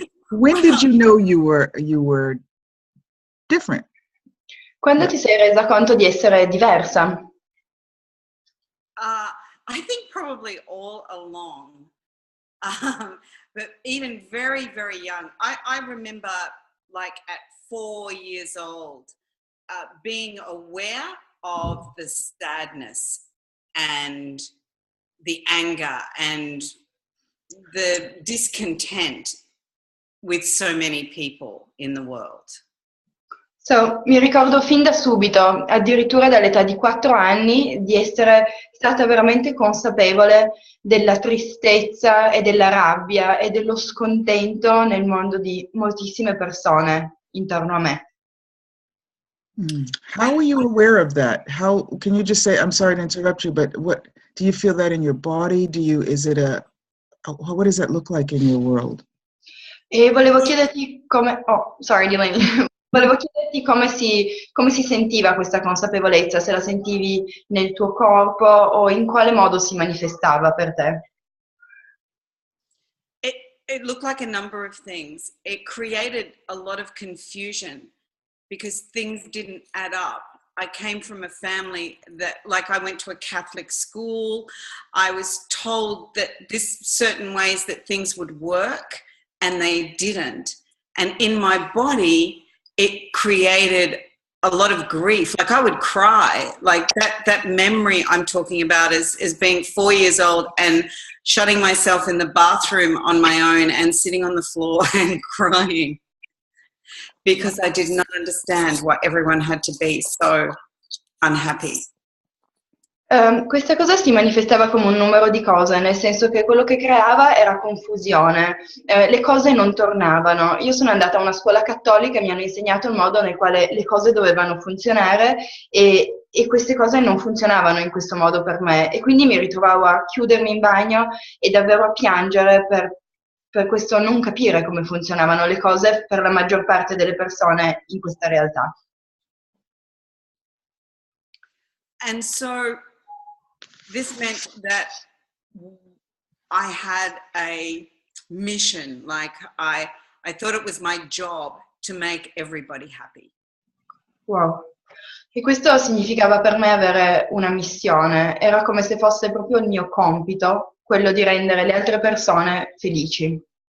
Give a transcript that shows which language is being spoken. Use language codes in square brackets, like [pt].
[en] When did you know you were different? [it] Quando ti sei resa conto di essere diversa? [en] I think probably all along, but even very, very young. I remember like at 4 years old, being aware of the sadness and the anger and the discontent with so many people in the world. [it] So, mi ricordo fin da subito, addirittura dall'età di 4 anni, di essere stata veramente consapevole della tristezza e della rabbia e dello scontento nel mondo di moltissime persone intorno a me. [en] How were you aware of that? How can you just say, I'm sorry to interrupt you, but what do you feel that in your body? What does that look like in your world? [it] E volevo chiederti come... [en] Oh, sorry, Delaney. [it] Volevo chiederti come si sentiva questa consapevolezza, se la sentivi nel tuo corpo o in quale modo si manifestava per te. [en] It looked like a number of things. It created a lot of confusion because things didn't add up. I came from a family that, like, I went to a Catholic school. I was told that this certain ways that things would work, and they didn't. And in my body, it created a lot of grief. Like, I would cry. Like, that memory I'm talking about is being 4 years old and shutting myself in the bathroom on my own and sitting on the floor and crying because I did not understand why everyone had to be so unhappy. [it] Questa cosa si manifestava come un numero di cose, nel senso che quello che creava era confusione, le cose non tornavano. Io sono andata a una scuola cattolica e mi hanno insegnato il modo nel quale le cose dovevano funzionare e queste cose non funzionavano in questo modo per me e quindi mi ritrovavo a chiudermi in bagno e davvero a piangere per questo non capire come funzionavano le cose per la maggior parte delle persone in questa realtà. [en] And so this meant that I had a mission, like I thought it was my job to make everybody happy. Wow. [it] E questo significava per me avere una missione, era come se fosse proprio il mio compito, quello di rendere le altre persone felici.